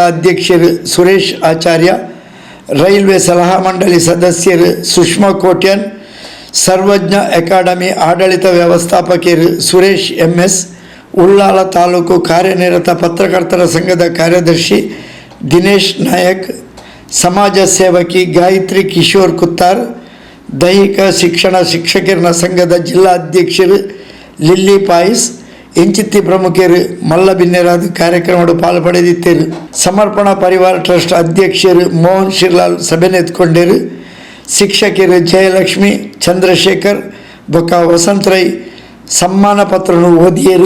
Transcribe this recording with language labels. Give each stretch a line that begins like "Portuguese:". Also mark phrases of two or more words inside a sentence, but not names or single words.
Tulu: ಅಧ್ಯಕ್ಷರು ಸುರೇಶ್ ಆಚಾರ್ಯ, ರೈಲ್ವೆ ಸಲಹಾ ಮಂಡಳಿ ಸದಸ್ಯರು ಸುಷ್ಮಾ ಕೋಟ್ಯನ್, ಸರ್ವಜ್ಞ ಅಕಾಡೆಮಿ ಆಡಳಿತ ವ್ಯವಸ್ಥಾಪಕರು ಸುರೇಶ್ ಎಂಎಸ್, ಉಳ್ಳಾಲ ತಾಲೂಕು ಕಾರ್ಯನಿರತ ಪತ್ರಕರ್ತರ ಸಂಘದ ಕಾರ್ಯದರ್ಶಿ ದಿನೇಶ್ ನಾಯಕ್, ಸಮಾಜ ಸೇವಕಿ ಗಾಯತ್ರಿ ಕಿಶೋರ್ ಕುತ್ತಾರ್, ದೈಹಿಕ ಶಿಕ್ಷಣ ಶಿಕ್ಷಕರ ಸಂಘದ ಜಿಲ್ಲಾ ಅಧ್ಯಕ್ಷರು ಲಿಲ್ಲಿ ಪಾಯಿಸ್, ಇಂಚಿತ್ತಿ ಪ್ರಮುಖರು ಮಲ್ಲ ಬಿನ್ನೆರಾದ ಕಾರ್ಯಕ್ರಮದ ಪಾಲ್ಪಡೆದಿದ್ದರು. ಸಮರ್ಪಣಾ ಪರಿವಾರ ಟ್ರಸ್ಟ್ ಅಧ್ಯಕ್ಷರು ಮೋಹನ್ ಶಿರ್ಲಾಲ್ ಸಭೆ ನೆತ್ಕೊಂಡರು. ಶಿಕ್ಷಕರು ಜಯಲಕ್ಷ್ಮಿ, ಚಂದ್ರಶೇಖರ್ ಬೊಕ್ಕ ವಸಂತ ರೈ ಸಮ್ಮಾನ ಪತ್ರನು ಓದಿಯರು.